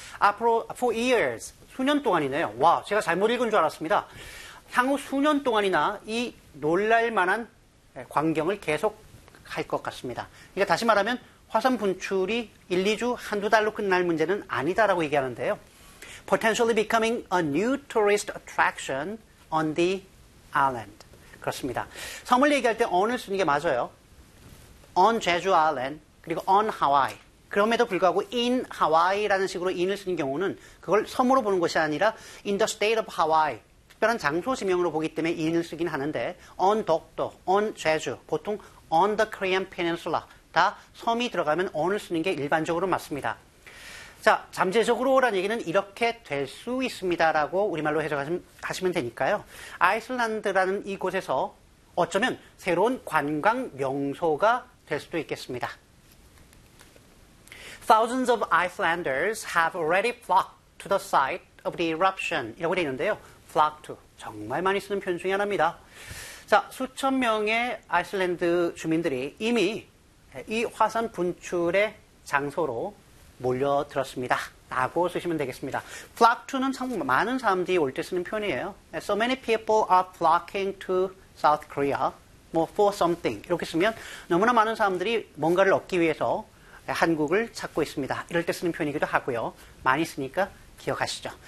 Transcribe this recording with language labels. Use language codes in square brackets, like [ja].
[ko] 앞으로, [en] for years. [ko] 수년 동안이네요. 와, 제가 잘못 읽은 줄 알았습니다. 향후 수년 동안이나 이 놀랄만한 광경을 계속 할 것 같습니다. 그러니까 다시 말하면 화산 분출이 1, 2주, 한두 달로 끝날 문제는 아니다라고 얘기하는데요. [en] Potentially becoming a new tourist attraction on the island. [ko] 그렇습니다. 섬을 얘기할 때 on을 쓰는 게 맞아요. [en] On Jeju Island, [ko] 그리고 [en] on Hawaii. [ko] 그럼에도 불구하고 [en] in Hawaii [ko] 라는 식으로 in을 쓰는 경우는 그걸 섬으로 보는 것이 아니라 [en] in the state of Hawaii, [ko] 특별한 장소 지명으로 보기 때문에 in을 쓰긴 하는데 [en] on Dokdo, on Jeju, [ko] 보통 [en] on the Korean Peninsula [ko] 다 섬이 들어가면 on을 쓰는 게 일반적으로 맞습니다. 자, 잠재적으로라는 얘기는 이렇게 될 수 있습니다라고 우리말로 해석하시면 되니까요. 아이슬란드라는 이곳에서 어쩌면 새로운 관광 명소가 될 수도 있겠습니다. [en] Thousands of Icelanders have already flocked to the site of the eruption. [ko] 이라고 되어 있는데요. [en] Flock to. [ko] 정말 많이 쓰는 표현 중에 하나입니다. 자, 수천 명의 아이슬란드 주민들이 이미 이 화산 분출의 장소로 몰려들었습니다. 라고 쓰시면 되겠습니다. [en] Flock to [ko] 는 참 많은 사람들이 올 때 쓰는 표현이에요. [en] So many people are flocking to South Korea. 뭐, for something. [ko] 이렇게 쓰면 너무나 많은 사람들이 뭔가를 얻기 위해서 한국을 찾고 있습니다. 이럴 때 쓰는 표현이기도 하고요. 많이 쓰니까 기억하시죠.